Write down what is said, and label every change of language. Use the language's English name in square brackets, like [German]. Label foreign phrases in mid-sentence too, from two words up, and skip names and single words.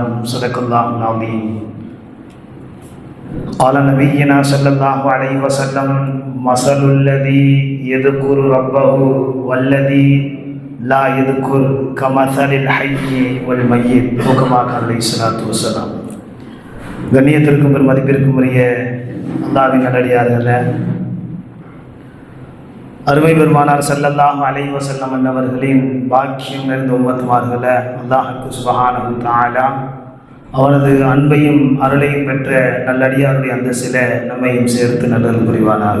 [Arabic] صدق الله العظيم. قال نبينا صلى الله عليه وسلم: مثل الذي يذكر ربه والذي لا يذكر كمثل الحي والميت. وكما قال عليه الصلاة والسلام. [Tamil] கண்ணியத்திற்கும் மதிப்பிற்கும் உரிய அல்லாஹ்வின் நல்லடியார்களே, அருமை பெருமானார் [Arabic] صلى الله عليه وسلم [Tamil] அன்னவர்களின் பாக்கியம் நிறைந்த உம்மத்துமார்களே, அல்லாஹ்வுக்கு [Arabic] سبحانه تعالى [Tamil] அவனது அன்பையும் அருளையும் பெற்ற நல்லடியாருடைய அந்த சில நம்மையும் சேர்த்து நல்லது புரிவானாக.